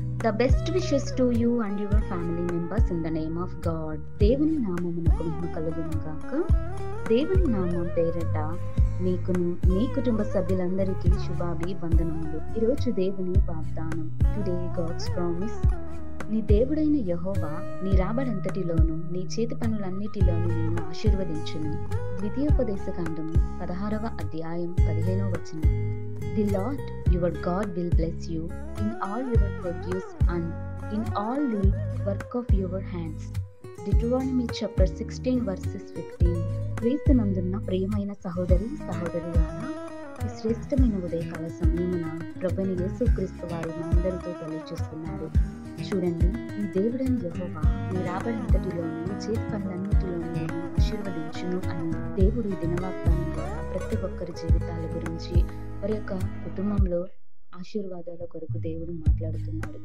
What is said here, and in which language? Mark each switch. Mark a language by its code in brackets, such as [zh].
[en] The best wishes to you and your family members in the name of God. [te] దేవుని నామమునకు మహిమ కలుగును గాక. దేవుని నామం పేరట మీకును మీ కుటుంబ సభ్యులందరికీ శుభాభివందనములు. ఈరోజు దేవుని వాగ్దానం. [en] Today god's promise. [te] నీ దేవుడైన యెహోవా నీ రాబడంతటిలోను నీ చేతి పనులన్నిటిలోను నిన్ను ఆశీర్వదించును. ద్వితీయోపదేశకాండము 16వ అధ్యాయం 15వ వచనం. [en] The Lord your God will bless you in all your produce and in all the work of your hands. Deuteronomy chapter 16 verses 15. [te] క్రీస్తునందున్న ప్రియమైన సహోదరులారా, ఈ శ్రేష్టమైన ఉదయకాల సమయమున ప్రభువైన యేసుక్రీస్తు వారు మనందరితో తెలియజేస్తున్నారు. చూడండి, ఈ దేవుడైన యెహోవా నీ రాబడంతటిలోను చేతి పనులన్నిటిలోనూ నిన్ను ఆశీర్వదించును అని దేవుడు ఈ దినవాగ్దానం ద్వారా ప్రతి ఒక్కరి జీవితాల గురించి, వారి యొక్క కుటుంబంలో ఆశీర్వాదాల కొరకు దేవుడు మాట్లాడుతున్నాడు.